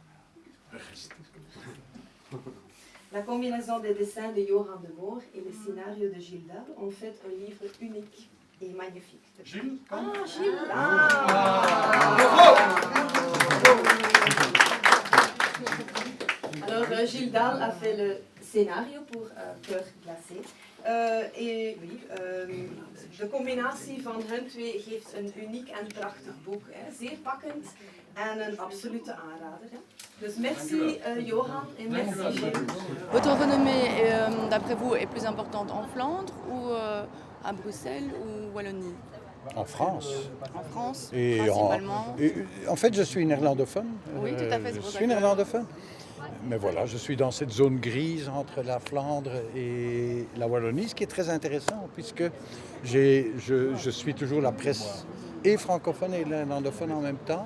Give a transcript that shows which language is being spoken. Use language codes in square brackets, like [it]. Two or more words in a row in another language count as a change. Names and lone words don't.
[fr] La combinaison des dessins de Johan de Moor et le scénario de Gilles Dal ont fait un livre unique et magnifique. Gilles? Gilles! Alors, Gilles Dal a fait le scénario pour Cœur glacé. [nl] De combinatie van hun twee geeft een uniek en prachtig boek. Zeer pakkend en een absolute aanrader. [fr] Dus merci Johan et merci Gilles. Votre renommée, d'après vous, est plus importante en Flandre ou à Bruxelles ou Wallonie? En France. En France, Et principalement. en fait, je suis néerlandophone. Oui, tout à fait. Je suis néerlandophone. Mais voilà, je suis dans cette zone grise entre la Flandre et la Wallonie, ce qui est très intéressant puisque je suis toujours la presse et francophone et néerlandophone en même temps.